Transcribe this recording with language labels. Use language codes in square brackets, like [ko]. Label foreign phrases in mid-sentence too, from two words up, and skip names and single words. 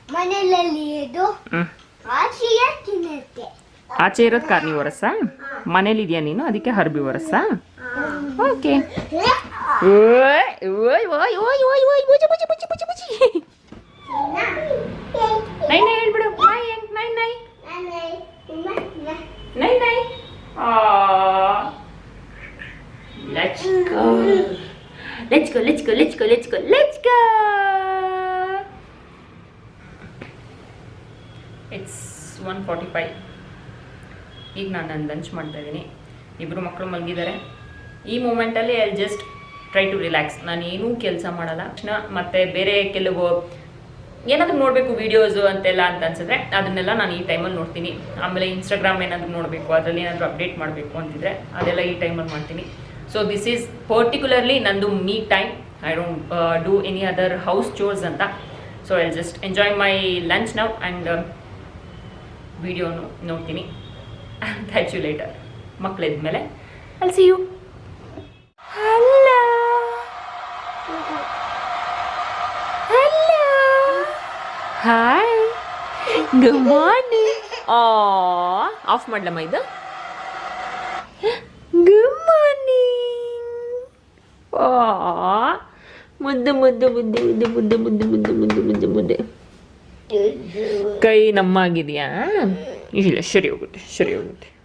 [kn] ಮನೆಯಲ್ಲಿ ಇದು ಹ್ಞೂ ಆಚೆಯ ತಿನ್ನುತ್ತೆ. ಆಚೆ ಇರೋದು ಕಾರ್ನಿವರಸ್ಸಾ ಮನೇಲಿ ಇದೆಯಾ ನೀನು ಅದಕ್ಕೆ ಹರ್ಬಿವರಸ್ಸಾ ಓಕೆ ಓಯ್ ಓಯ್ ಓಯ್ ಓಯ್ ಓಯ್ ಓಯ್ ಬುಜಿ ಬುಜಿ ಬುಜಿ ಬುಜಿ ಬುಜಿ ನೈ ನೈ ಹೇಳ್ಬಿಡು ನೈ ಹೆಂಗ್ ನೈ ನೈ ನೈ ನೈ [en] let's go let's go let's go let's go let's go let's go [kn] ಇಟ್ಸ್ 1:45 ಈಗ ನಾನು ಲಂಚ್ ಮಾಡ್ತಾ ಇದ್ದೀನಿ ಇಬ್ಬರು ಮಕ್ಕಳು ಮಲಗಿದ್ದಾರೆ ಈ ಮೂಮೆಂಟಲ್ಲಿ [en] I just try to relax [kn] ನಾನು ಏನೂ ಕೆಲಸ ಮಾಡಲ್ಲ ಮತ್ತು ಬೇರೆ ಕೆಲವು ಏನಾದರೂ ನೋಡಬೇಕು ವೀಡಿಯೋಸು ಅಂತೆಲ್ಲ ಅಂತ ಅನ್ಸಿದ್ರೆ ಅದನ್ನೆಲ್ಲ ನಾನು ಈ ಟೈಮಲ್ಲಿ ನೋಡ್ತೀನಿ ಆಮೇಲೆ ಇನ್ಸ್ಟಾಗ್ರಾಮ್ ಏನಾದರೂ ನೋಡಬೇಕು ಅದರಲ್ಲಿ ಏನಾದರೂ ಅಪ್ಡೇಟ್ ಮಾಡಬೇಕು ಅಂತಿದ್ರೆ ಅದೆಲ್ಲ ಈ ಟೈಮಲ್ಲಿ ಮಾಡ್ತೀನಿ [en] so this is particularly [kn] ನಂದು [en] me time I don't do any other house chores [kn] ಅಂತ [en] so I just enjoy my lunch now and [kn] ವಿಡಿಯೋನು ನೋಡ್ತೀನಿ [en] thank you [kn] ಲೇಟರ್ ಮಕ್ಕಳಿದ್ಮೇಲೆ ಅಲ್ಲಿ [en] see you hello hello hi good morning [kn] ಆಫ್ ಮಾಡ್ಲಮ್ಮ ಇದು [en] good morning [kn] ಮುದ್ದು ಮುದ್ದು ಮುದ್ದು ಮುದ್ದು ಮುದ್ದು ಮುದ್ದು ಮುದ್ದು ಮುದ್ದು ಮುದ್ದು ಮುದ್ದೆ ಕೈ ನಮ್ಮಾಗಿದೆಯಾ ಇಲ್ಲ ಸರಿ ಹೋಗುತ್ತೆ